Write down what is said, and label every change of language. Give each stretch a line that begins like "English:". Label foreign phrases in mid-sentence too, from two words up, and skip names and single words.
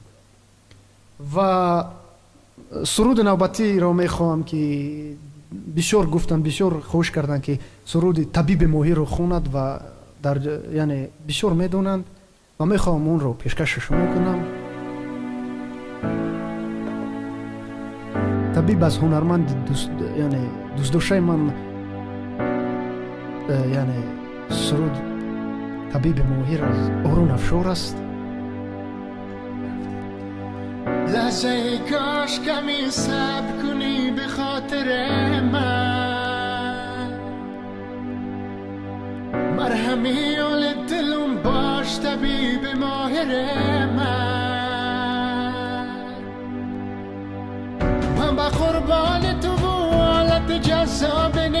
Tajik: ва суруди навбатиро мехоҳам ки бисёр гуфтанд, бисёр хоҳиш карданд ки суруди табиби моҳирро хонад ва дар яъне бисёр медонанд ва мехоҳам онро пешкаши шумо кунам. табиб аз ҳунарманди яъне дӯстдошаи ман яъне суруд табиби моҳир аз орун афшор аст.
Persian: لحظه کاش کمی صبر کنی به خاطر من مرهمی حال دلم باش طبیب ماهر من با قربان تو و حالت جذاب